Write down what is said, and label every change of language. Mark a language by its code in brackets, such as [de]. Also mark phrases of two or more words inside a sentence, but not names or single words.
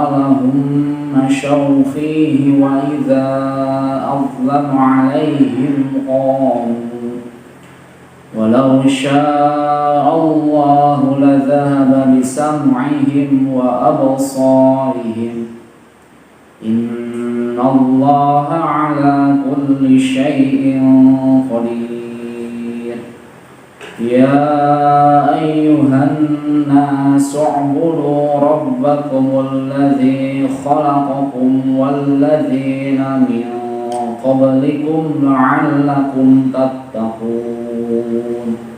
[ar] لهم مشوا فيه وإذا أظلم عليهم قاموا ولو شاء الله لذهب بسمعهم وأبصارهم إن الله على كل شيء قدير. يا أيها الناس اعبدوا ربكم الذي خلقكم والذين من قبلكم لعلكم تتقون.